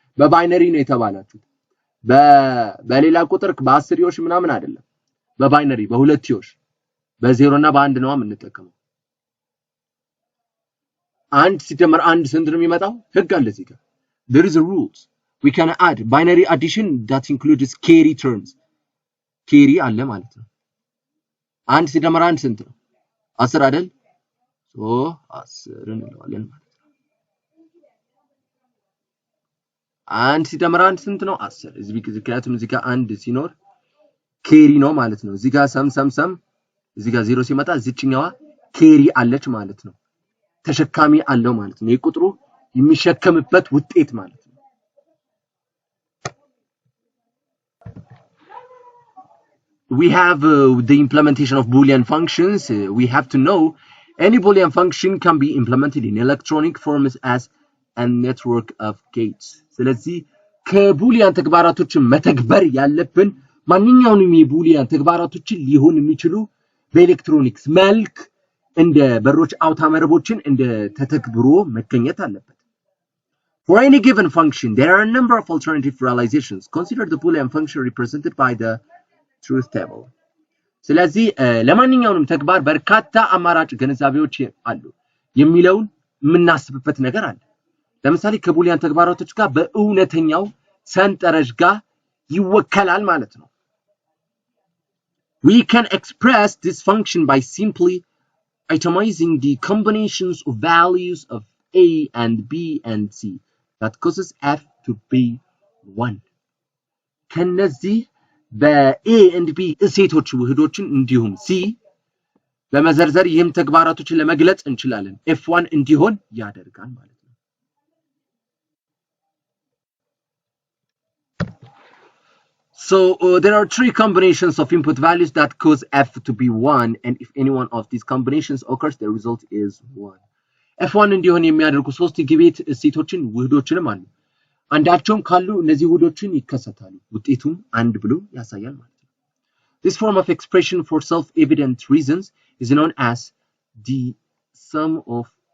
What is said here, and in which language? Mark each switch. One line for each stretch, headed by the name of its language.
Amharic: በባይነሪ ነው የተባላችሁት። በሌላ ቁጥር በአስርዮሽ ምናምን አይደለም፣ በባይነሪ በሁለትዮሽ በ0 እና በ1 ነው የምንጠቀመው። 1 ሲደመር 1 ስንት ነው የሚመጣው? ህግ አለ እዚህ ጋር።
English: There is a rules. We can add binary addition that includes carry terms.
Amharic: carry አለ ማለት ነው። 1 ሲደመር 1 ስንት ነው? 10 አይደል? 10 እንለዋለን ማለት ነው። 1 ሲደመር 1 ስንት ነው? 10። ምክንያቱም እዚህ ጋር 1 ሲኖር ኬሪ ነው ማለት ነው። እዚህ ጋር ሰም እዚህ ጋር 0 ሲመጣ እዚህኛዋ ኬሪ አለች ማለት ነው። ተሸካሚ አለው ማለት ነው። የቁጥሩ የሚሸከምበት ውጤት ማለት ነው።
English: We have the implementation of Boolean functions. We have to know any Boolean function can be implemented in electronic forms as a network of gates.
Amharic: ስለዚህ ከቡሊያን ተግባራቶችን መተግበር ያለብን ማንኛውንም የቡሊያን ተግባራቶችን ሊሆን የሚችሉ በኤሌክትሮኒክስ መልክ እንደ በሮች አውታመረቦችን እንደ ተተግብሮ መገኘት አለበት።
English: For any given function, there are a number of alternative realizations. Consider the Boolean function represented by the truth table.
Amharic: ስለዚህ ለማንኛውንም ተግባር በርካታ አማራጭ ግንዛቤዎች አሉ የሚለውን የምናስብበት ነገር አለ። ለምሳሌ ከቡሊያን ተግባራቶች ጋር በእውነተኛው ሰንጠረዥ ጋር ይወከላል ማለት ነው።
English: We can express this function by simply itemizing the combinations of values of A and B and C that causes F to be 1.
Amharic: ከነዚህ በA and B እሴቶች ውህዶችን እንዲሁም C በመዘርዘር ይህም ተግባራቶችን ለመግለጽ እንችላለን። F1 እንዲሆን ያደርጋል ማለት ነው።
English: So there are 3 combinations of input values that cause F to be 1, and if any one of these combinations occurs, the result is 1.
Amharic: F1 እንዲሆን የሚያደርጉ 3 ጊቤት እሴቶችን ውህዶችንም አሉ። አንዳቸውም ካሉ እነዚህ ውህዶችን ይከሰታሉ። ውጤቱም 1 ብሎ ያሳያል ማለት ነው።
English: This form of expression for self-evident reasons is known as the sum of